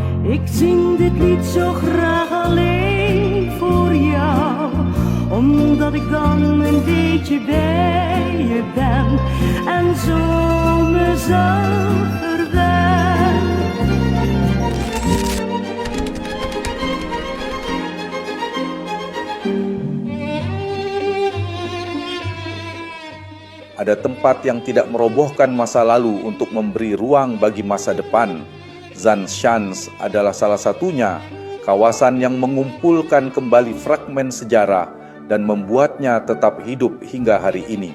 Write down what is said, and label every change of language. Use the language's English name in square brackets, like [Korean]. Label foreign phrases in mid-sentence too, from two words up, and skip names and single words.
[Dutch] Ik zing dit lied zo graag alleen voor jou, omdat ik dan een beetje bij je ben en zo mezelf verwen. [Indonesian] Ada tempat yang tidak merobohkan masa lalu untuk memberi ruang bagi masa depan. Zanshans adalah salah satunya, kawasan yang mengumpulkan kembali fragmen sejarah dan membuatnya tetap hidup hingga hari ini.